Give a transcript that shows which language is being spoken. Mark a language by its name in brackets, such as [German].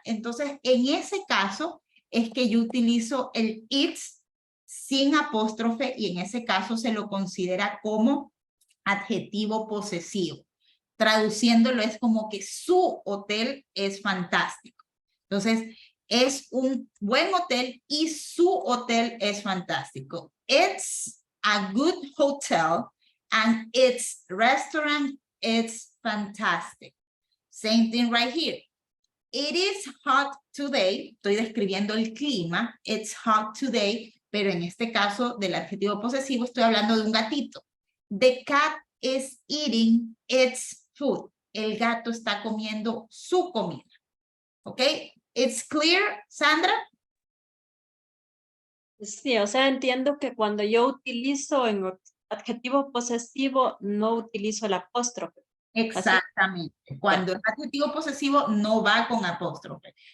[Spanish] Entonces, en ese caso es que yo utilizo el it's sin apóstrofe y en ese caso se lo considera como adjetivo posesivo. traduciéndolo es como que su hotel es fantástico. Entonces, es un buen hotel y su hotel es fantástico. [English] It's a good hotel and its restaurant is fantastic. Same thing right here. It is hot today. [Spanish] Estoy describiendo el clima. [English] It's hot today. [Spanish] Pero en este caso del adjetivo posesivo estoy hablando de un gatito. [English] The cat is eating its food. [Spanish] El gato está comiendo su comida. [English] ¿Ok? It's clear, Sandra? [Spanish] Sí, o sea, entiendo que cuando yo utilizo en adjetivo posesivo, no utilizo el apóstrofe. Exactamente. Cuando es adjetivo posesivo no va con apóstrofe.